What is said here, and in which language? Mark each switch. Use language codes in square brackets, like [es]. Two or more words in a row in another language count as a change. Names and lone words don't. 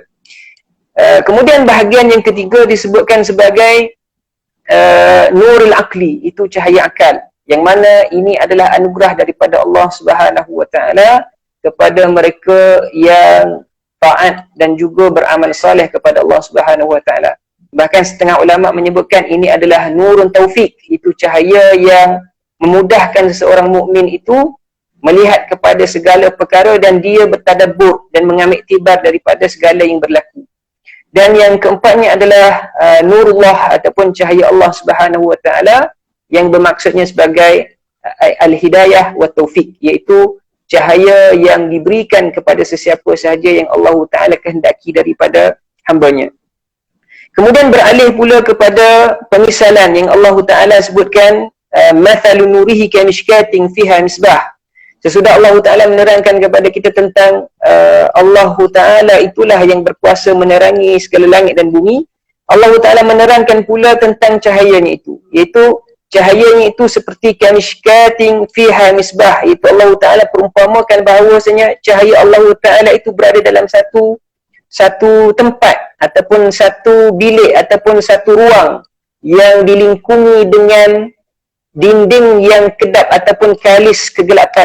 [ms] Kemudian bahagian yang ketiga disebutkan sebagai [ar] نور العقل, [ms] itu cahaya akal, yang mana ini adalah anugerah daripada Allah [ar] سبحانه وتعالى [ms] kepada mereka yang taat dan juga beramal saleh kepada Allah [ar] سبحانه وتعالى. [ms] Bahkan setengah ulama menyebutkan ini adalah [ar] نور توفيق, [ms] itu cahaya yang memudahkan seseorang mukmin itu melihat kepada segala perkara dan dia bertadabbur dan mengambil iktibar daripada segala yang berlaku. Dan yang keempatnya adalah nurullah ataupun cahaya Allah [ar] سبحانه وتعالى [ms] yang bermaksudnya sebagai [ar] الهداية والتوفيق, [ms] iaitu cahaya yang diberikan kepada sesiapa sahaja yang Allah Taala kehendaki daripada hamba-Nya. Kemudian beralih pula kepada pemisalan yang Allah Taala sebutkan, [ar] مثل نوره كمشكاة فيها مصباح. [ms] Sesudah Allah Ta'ala menerangkan kepada kita tentang Allah Ta'ala itulah yang berkuasa menerangi segala langit dan bumi, Allah Ta'ala menerangkan pula tentang cahayanya itu, iaitu cahayanya itu seperti [ar] كمشكاة فيها مصباح, [ms] iaitu Allah Ta'ala perumpamakan bahawasanya cahaya Allah Ta'ala itu berada dalam satu tempat ataupun satu bilik ataupun satu ruang yang dilingkungi dengan dinding yang kedap ataupun kalis kegelapan.